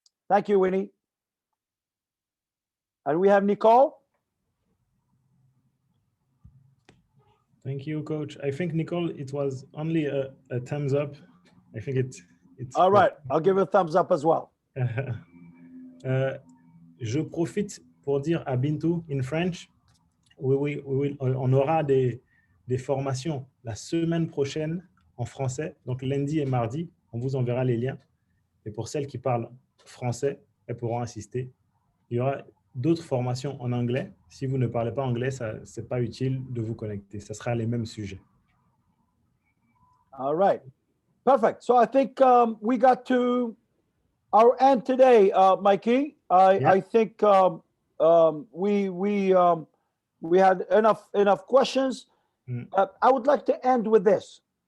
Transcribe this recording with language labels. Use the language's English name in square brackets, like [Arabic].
[English] Thank you, Winnie. And we have Nicole. Thank you, Coach. I think, Nicole, it was only a thumbs up. I think it's all right. I'll give it a thumbs up as well. [French] Je profite pour dire à Bintu [English] in French, [French] on aura des formations la semaine prochaine en français, donc lundi et mardi, on vous enverra les liens. Et pour celles qui parlent français, elles pourront assister. Il y aura d'autres formations en anglais. Si vous ne parlez pas anglais, ce n'est pas utile de vous connecter. Ce sera les mêmes sujets. [English] All right. Perfect. So I think we got to our end today, Mikey. I think we had enough questions. I would like to end with this.